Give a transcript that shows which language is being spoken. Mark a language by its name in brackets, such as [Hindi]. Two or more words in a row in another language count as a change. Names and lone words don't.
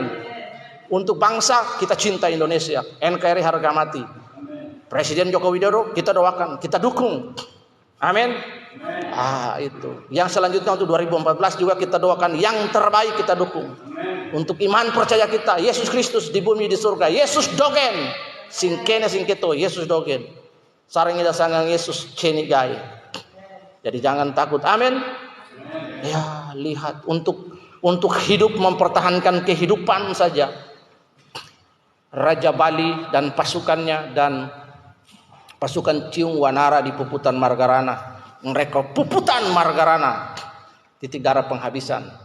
[Indonesian] Untuk bangsa kita cinta Indonesia. NKRI harga mati. Presiden Joko Widodo kita doakan, kita dukung. Amin. Itu. Yang selanjutnya untuk 2014 juga kita doakan yang terbaik, kita dukung. Untuk iman percaya kita, Yesus Kristus di bumi di surga. [Balinese] Yesus dogen. Singkene singketo, Yesus dogen. Sarang ida sangang Yesus cenigai. [Indonesian] Jadi jangan takut. Amin. Ya, lihat untuk hidup mempertahankan kehidupan saja. Raja Bali dan pasukannya dan pasukan Ciung Wanara di Puputan Margarana, mereka Puputan Margarana, titik darah penghabisan.